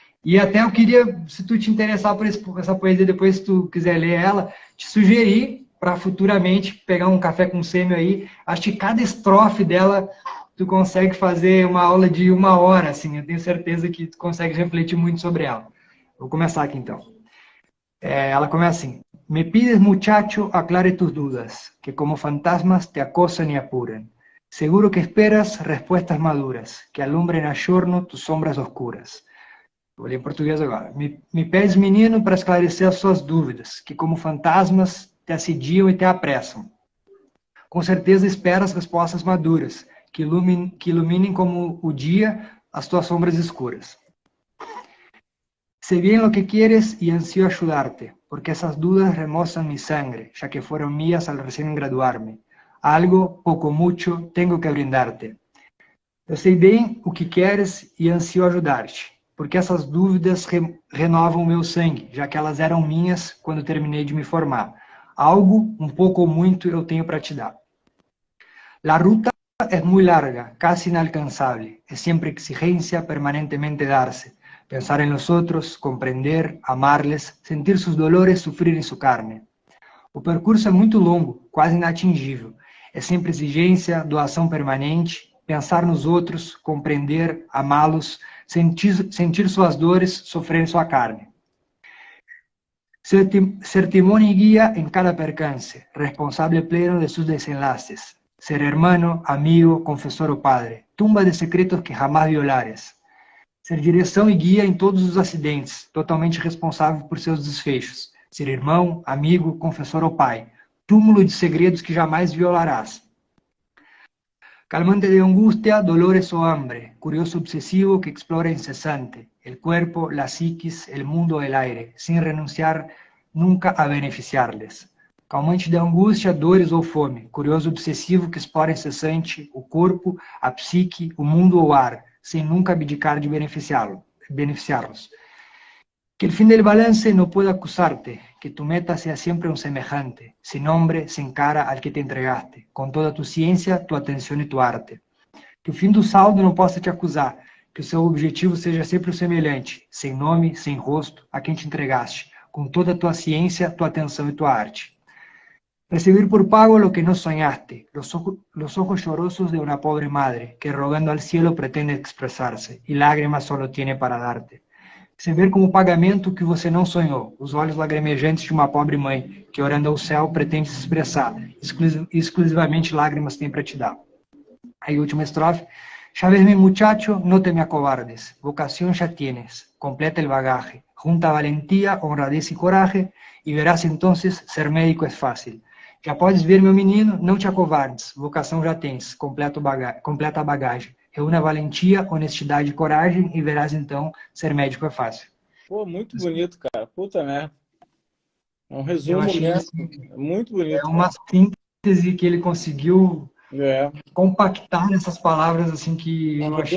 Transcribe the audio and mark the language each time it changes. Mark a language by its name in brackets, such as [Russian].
[Portuguese] E até eu queria, se tu te interessar por essa poesia, depois se tu quiser ler ela, te sugerir para futuramente pegar um café com sêmio aí. Acho que cada estrofe dela tu consegue fazer uma aula de 1 hora, assim. Eu tenho certeza que tu consegue refletir muito sobre ela. Vou começar aqui então. Ela começa assim. [Spanish] Me pides, muchacho, aclare tus dudas, que como fantasmas te acosan y apuran. Seguro que esperas respuestas maduras, que alumbren a giorno tus sombras oscuras. [Portuguese] Vou ler em português agora. Me pedes, menino, para esclarecer as suas dúvidas, que como fantasmas te assediam e te apressam. Com certeza esperas respostas maduras, que iluminem como o dia as tuas sombras escuras. [Spanish] Sé bien lo que quieres y ansío ayudarte, porque esas dudas remozan mi sangre, ya que fueron mías al recién graduarme. Algo, poco mucho, tengo que brindarte. [Portuguese] Eu sei bem o que queres e ansio ajudar-te, porque essas dúvidas renovam o meu sangue, já que elas eram minhas quando terminei de me formar. Algo, um pouco ou muito, eu tenho para te dar. [Spanish] La ruta es muy larga, casi inalcanzable. Es siempre exigencia permanentemente darse. Pensar en los otros, comprender, amarles, sentir sus dolores, sufrir em sua carne. [Portuguese] O percurso é muito longo, quase inatingível. É sempre exigência, doação permanente, pensar nos outros, compreender, amá-los, sentir suas dores, sofrer em sua carne. [Spanish] Ser timón y guía en cada percance, responsable pleno de sus desenlaces. Ser hermano, amigo, confesor o padre, tumba de secretos que jamás violares. [Portuguese] Ser direção e guia em todos os acidentes, totalmente responsável por seus desfechos. Ser irmão, amigo, confessor ou pai, túmulo de segredos que jamais violarás. [Spanish] Calmante de angustia, dolores o hambre, curioso obsesivo que explora incesante, el cuerpo, la psiquis, el mundo, el aire, sin renunciar nunca a beneficiarles. [Portuguese] Calmante de angústia, dores ou fome, curioso obsessivo que explora incessante o corpo, a psique, o mundo ou o ar, sem nunca abdicar de beneficiarlos. [Spanish] Que el fin del balance no pueda acusarte, que tu meta sea siempre un semejante, sin nombre, sin cara al que te entregaste, con toda tu ciencia, tu atención y tu arte. [Portuguese] Que o fim do saldo não possa te acusar, que o seu objetivo seja sempre o semelhante, sem nome, sem rosto, a quem te entregaste, com toda a tua ciência, tua atenção e tua arte. [Spanish] Recibir por pago lo que no soñaste, los ojos llorosos de una pobre madre, que rogando al cielo pretende expresarse, y lágrimas solo tiene para darte. [Portuguese] Receber como pagamento o que você não sonhou, os olhos lagrimejantes de uma pobre mãe, que orando ao céu pretende se expressar, exclusivamente lágrimas tem para te dar. Aí, última estrofe. [Spanish] Ya ves, mi muchacho, no te me acobardes, vocación ya tienes, completa el bagaje, junta valentía, honradez y coraje, y verás entonces ser médico es fácil. [Portuguese] Já podes ver, meu menino, não te acovardes, vocação já tens, completa a bagagem. Reúna valentia, honestidade e coragem e verás então, ser médico é fácil. Pô, muito bonito, cara. Puta merda. É um resumo mesmo. Muito bonito. É uma síntese que ele conseguiu compactar nessas palavras assim que eu achei